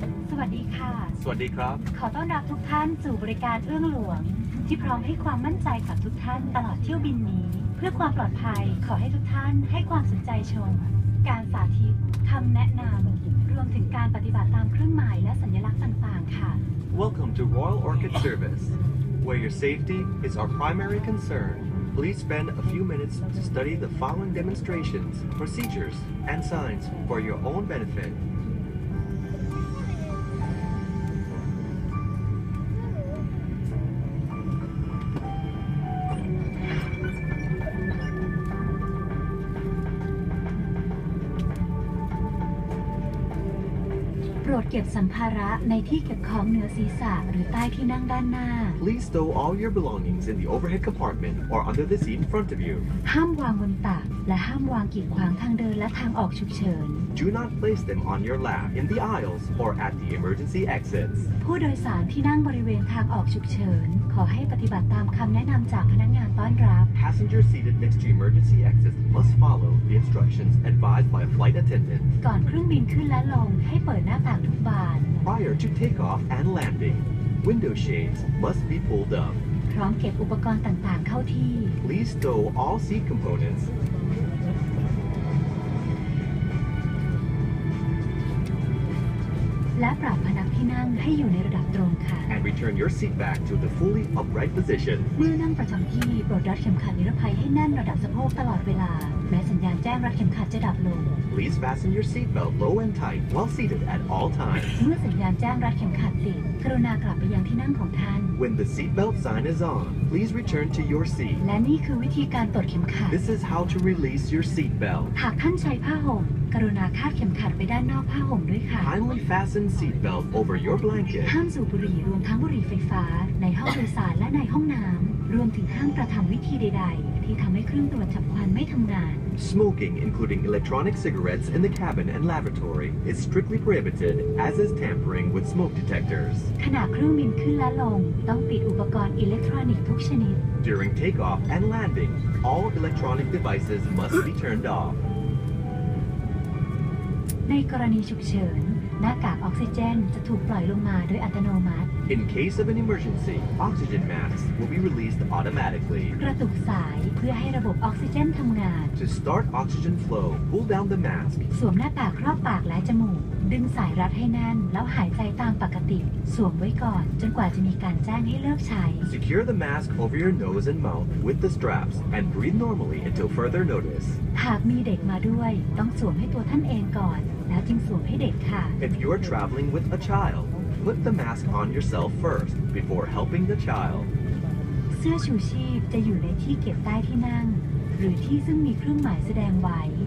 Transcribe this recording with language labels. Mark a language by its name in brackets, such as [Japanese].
[Thai] สวัสดีครับ ขอต้อนรับทุกท่านสู่บริการเอื้องหลวงที่พร้อมให้ความมั่นใจกับทุกท่านตลอดเที่ยวบินนี้เพื่อความปลอดภัยขอให้ทุกท่านให้ความสนใจชมการสาธิตคำแนะนำรวมถึงการปฏิบัติตามเครื่องหมายและสัญลักษณ์ต่างๆค่ะ [English] Welcome to Royal Orchid Service, where your safety is our primary concern. Please spend a few minutes to study the following demonstrations, procedures, and signs for your own benefit. [Thai] โปรดเก็บสัมภาระในที่เก็บของเหนือศีรษะหรือใต้ที่นั่งด้านหน้า [English] Please stow all your belongings in the overhead compartment or under the seat in front of you. [Thai] ห้ามวางบนตักและห้ามวางกีดขวางทางเดินและทางออกฉุกเฉิน [English] Do not place them on your lap in the aisles or at the emergency exits. [Thai] ผู้โดยสารที่นั่งบริเวณทางออกฉุกเฉินขอให้ปฏิบัติตามคำแนะนำจากพนักงานต้อนรับ [English] Passengers seated next to emergency exits must follow the instructions advised by a flight attendant. [Thai] ก่อนเครื่องบินขึ้นและลงให้เปิดหน้าต่างทุกบาน [English] Prior to takeoff and landing, window shades must be pulled up. [Thai] พร้อมเก็บอุปกรณ์ต่างๆเข้าที่ [English] Please stow all seat components. [Thai] และปรับพนักที่นั่งให้อยู่ในระดับตรงค่ะ [English] And return your seat back to the fully upright position. [Thai] เมื่อนั่งประจำที่โปรดรัดเข็มขัดนิรภัยให้แน่นระดับสะโพกตลอดเวลาแม้สัญญาณแจ้งรัดเข็มขัดจะดับลง [English] Please fasten your seatbelt low and tight while seated at all times. [Thai] เมื่อสัญญาณแจ้งรัดเข็มขัดติดกรุณากลับไปยังที่นั่งของท่าน [English] When the seatbelt sign is on, please return to your seat. [Thai] และนี่คือวิธีการปลดเข็มขัด [English] This is how to release your seatbelt. [Thai] หากท่านใช้ผ้าห่มกรุณาคาดเข็มขัดไปด้านนอกผ้าห่มด้วยค่ะ [English] Kindly fasten seatbelt over your blanket. [Thai] ห้ามสูบบุหรี่รวมทั้งบุหรี่ไฟฟ้าในห้องโดยสารและในห้องน้ำรวมถึงห้ามกระทำวิธีใดๆที่ทำให้เครื่องตรวจจับควันไม่ทำงาน [English] Smoking, including electronic cigarettes in the cabin and lavatory, is strictly prohibited, as is tampering with smoke detectors. [Thai] ขณะเครื่องบินขึ้นและลงต้องปิดอุปกรณ์อิเล็กทรอนิกส์ทุกชนิด [English] During takeoff and landing, all electronic devices must be turned off. [Thai] ในกรณีฉุกเฉินหน้ากากออกซิเจนจะถูกปล่อยลงมาโดยอัตโนมัติ [English] In case of an emergency, oxygen masks will be released automatically. [Thai] กระตุกสายเพื่อให้ระบบออกซิเจนทำงาน [English] To start oxygen flow, pull down the mask. [Thai] สวมหน้ากากครอบปากและจมูกดึงสายรัดให้แน่นแล้วหายใจตามปกติสวมไว้ก่อนจนกว่าจะมีการแจ้งให้เลิกใช้ [English] Secure the mask over your nose and mouth with the straps and breathe normally until further notice. [Thai] หากมีเด็กมาด้วยต้องสวมให้ตัวท่านเองก่อนแล้วจึงสวมให้เด็กค่ะ [English] If you are traveling with a child, put the mask on yourself first before helping the child. [Thai] เสื้อชูชีพจะอยู่ในที่เก็บใต้ที่นั่งหรือที่ซึ่งมีเครื่องหมายแสดงไว้